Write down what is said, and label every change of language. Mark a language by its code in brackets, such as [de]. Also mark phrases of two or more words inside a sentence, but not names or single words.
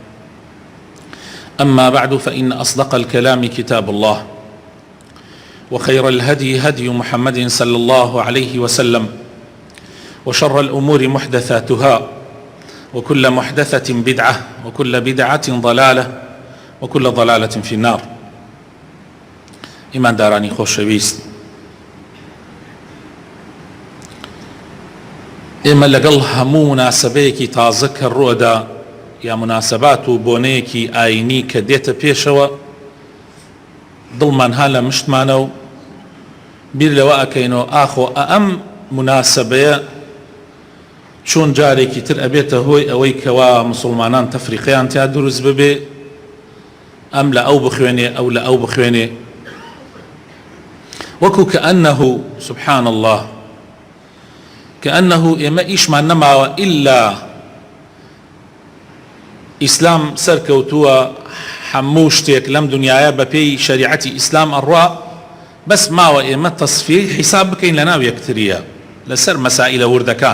[ar] أما بعد، فإن أصدق الكلام كتاب الله، وخير الهدي هدي محمد صلى الله عليه وسلم، وشر الأمور محدثاتها، وكل محدثة بدعة، وكل بدعة ضلالة، وكل ضلالة في النار. [ckb] إيمان داراني خۆشەویست، ئێمە لەگەڵ هەموو مناسبەیەکی تازە کە ڕووەدا یا مناسبات و بۆنەیەکی ئاینی کە دێتە پێشەوە، دڵمان ها لە مشتمانە و بیر لەوە ئەکەینەوە ئاخۆ ئەم مناسبەیە چۆن جارێکی تر ئەبێتە هۆی ئەوەی کەوا مسلمانان تەفریقەیان تیا دروست ببێ، ئەم لە ئەو بخوێنێ ئەو لە ئەو بخوێنێ، وەکو [ar] کەئەنەهو سبحان الله كأنه [ckb] ئێمە ئیشمان نەماوە ئیلا ئیسلام سەرکەوتووە، هەموو شتێک لەم دنیاە بە پێی شەریعەتی ئیسلام ئەڕوا، بەس ماوە ئێمە تەصفیەی حیساب بکەین لە ناو یەکتریە لەسەر مەسائلە وردەکان.